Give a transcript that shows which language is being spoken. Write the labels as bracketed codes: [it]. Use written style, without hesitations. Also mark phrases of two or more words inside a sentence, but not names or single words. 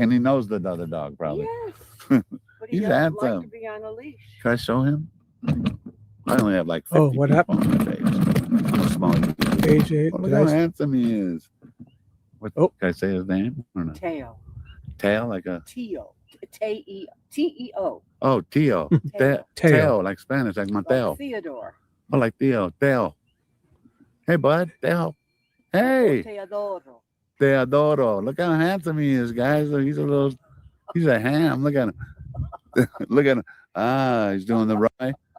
[en] And he knows the other dog, probably. Yes. But he He's doesn't like handsome. to be on a leash. Can I show him? I only have like 50 Oh, what happened? people on my page. Small. AJ, Oh, look did how I- handsome he is. What, Oh. Can I say his name or not? Teo. Tail, like a... Teo. T-E-O. Oh, Teo. Teo. Teo, like Spanish, like Mateo. Theodore. Oh, like Theo. Theo. Hey, bud. Theo. Hey. Teodoro. Teodoro. Look how handsome he is, guys. Look, he's a ham. Look at him. Look at him. He's doing the right.